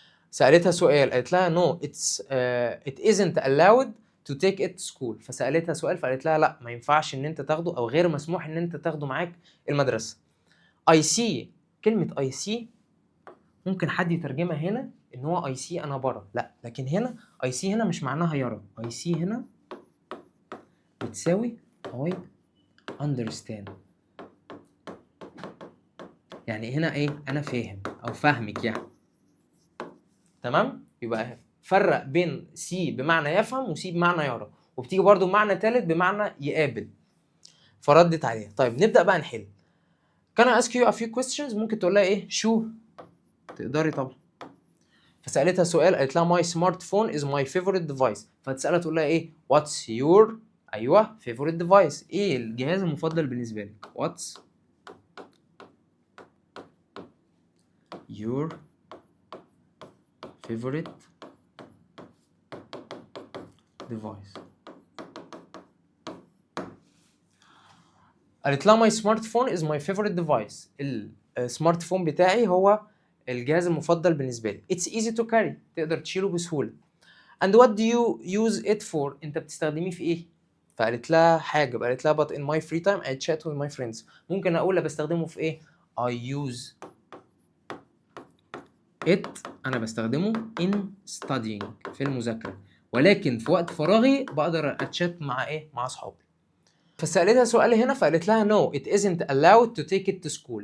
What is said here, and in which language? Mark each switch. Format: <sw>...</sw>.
<ar>سألتها سؤال، قالت لها</ar> <en>no it isn't allowed to take it to school.</en> <ar>فسألتها سؤال فقالت لها لا ما ينفعش ان انت تاخده او غير مسموح ان انت تاخده معاك المدرسة.</ar> <en>I see،</en> <ar>كلمة I see ممكن حد يترجمها هنا ان هو I see انا برى، لا، لكن هنا I see هنا مش معناها يرى. I see هنا بتساوي</ar> <en>I understand،</en> <ar>يعني هنا ايه؟ انا فاهم او فاهمك يعني. تمام؟ يبقى فرق بين سي بمعنى يفهم وسي بمعنى يرى، وبتيجي برضو بمعنى ثالث بمعنى يقابل. فردت عليه. طيب نبدأ بقى نحل.</ar> <en>Can I ask you a few questions؟</en> <ar>ممكن تقول لها ايه؟ شو؟ تقدري طبعا. فسألتها سؤال، قالت لها</ar> <en>my smartphone is my favorite device.</en> <ar>فتسألها تقول لها ايه؟</ar> <en>what's your ايوه favorite device؟</en> <ar>ايه الجهاز المفضل بالنسبة لك؟</ar> <en>what's your favorite device؟ قالت لها my smartphone is my favorite device.</en> <ar>السمارت فون بتاعي هو الجهاز المفضل بالنسبة لي.</ar> <en>It's easy to carry،</en> <ar>تقدر تشيله بسهولة.</ar> <en>And what do you use it for؟</en> <ar>انت بتستخدميه في ايه؟ فقالت لها حاجة، قالت لها</ar> <en>but in my free time I chat with my friends.</en> <ar>ممكن اقول بستخدمه في ايه؟</ar> <en>I use it،</en> <ar>انا بستخدمه</ar> <en>in studying،</en> <ar>في المذاكرة، ولكن في وقت فراغي بقدر اتشات مع ايه؟ مع اصحابي. فسألتها سؤال هنا فقالت لها</ar> <en>no it isn't allowed to take it to school.</en>